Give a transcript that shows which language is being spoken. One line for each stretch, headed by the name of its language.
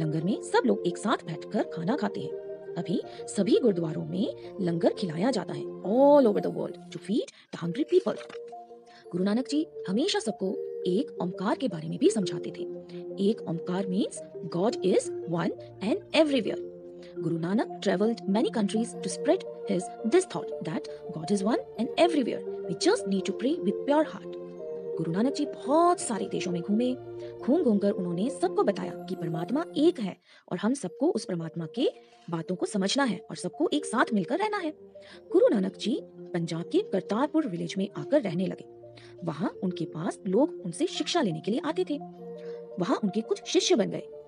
Hindi: लंगर में सब लोग एक साथ बैठकर खाना खाते हैं। अभी सभी गुरुद्वारों में लंगर खिलाया जाता है
English: All over the world to feed the hungry people.
Hindi: Guru Nanak ji हमेशा सबको एक ओमकार के बारे में भी समझाते थे।
English: Ek Omkar means God is one and everywhere. Guru Nanak traveled many countries to spread this thought that God is one and everywhere. We just need to pray with pure heart.
Hindi: Guru Nanak ji बहुत सारे देशों में घूमे। घूमकर उन्होंने सबको बताया कि परमात्मा एक है और हम सबको उस परमात्मा के बातों को समझना है और सबको एक साथ मिलकर रहना है। गुरु नानक जी पंजाब के करतारपुर विलेज में आकर रहने लगे। वहाँ उनके पास लोग उनसे शिक्षा लेने के लिए आते थे। वहाँ उनके कुछ शिष्य बन गए।